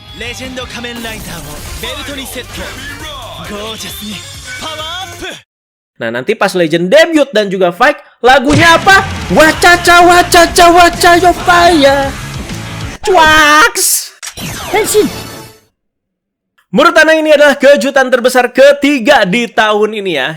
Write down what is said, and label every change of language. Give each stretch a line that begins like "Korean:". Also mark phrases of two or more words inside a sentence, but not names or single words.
Japanese: レジェンド仮面ライダーをベルトにセット。ゴージャスにパワーアップ。
Indonesian: Nah, nanti pas Legend debut dan juga fight, lagunya apa? Wacaca wacaca wacaca fire. Cuaks. Henshin. Menurut Ana ini adalah kejutan terbesar ketiga di tahun ini ya.